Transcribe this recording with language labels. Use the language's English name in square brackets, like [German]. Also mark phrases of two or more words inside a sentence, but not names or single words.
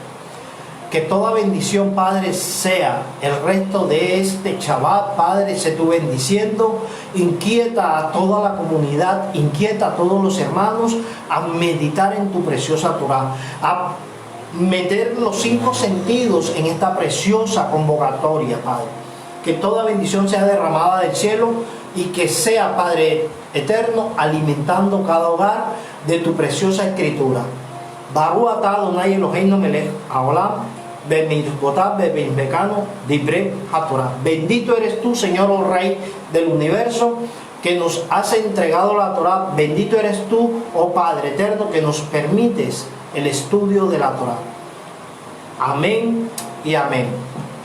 [Spanish] Que toda bendición, Padre, sea el resto de este Shabbat, Padre, se tú bendiciendo, inquieta a toda la comunidad, inquieta a todos los hermanos a meditar en tu preciosa Torah, a meter los 5 sentidos en esta preciosa convocatoria, Padre. Que toda bendición sea derramada del cielo y que sea, Padre eterno, alimentando cada hogar de tu preciosa escritura. [Hebrew] בָּרוּךְ אַתָּה אדני אֱלֹהֵינוּ מֶלֶךְ הָעוֹלָם, [Spanish] bendito eres tú, Señor, oh Rey del universo, que nos has entregado la Torah. Bendito eres tú, oh Padre eterno, que nos permites el estudio de la Torah. Amén y amén.